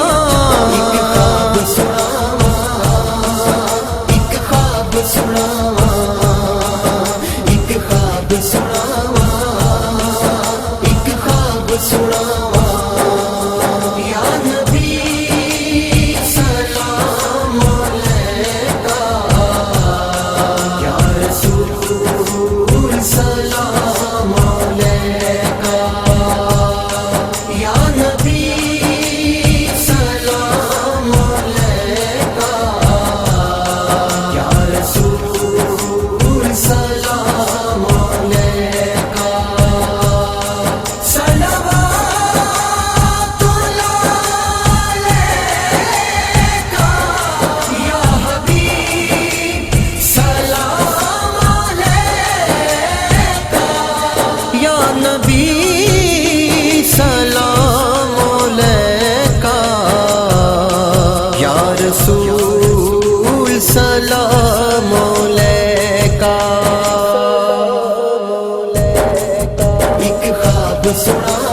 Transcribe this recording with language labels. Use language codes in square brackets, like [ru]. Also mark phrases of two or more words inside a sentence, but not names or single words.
[pa] اک خواب سناواں، اک خواب سناواں، اک خواب سناواں، اک خواب سناواں. [ar] يا نبي سلام عليك، يا رسول سلام عليك, يا نبي سلام عليك، يا رسول سلام عليك. صلوات الله عليك يا حبيب، سلام عليك يا نبي, سلام عليك، يا رسول سلام عليك. [pa] اک خواب سنا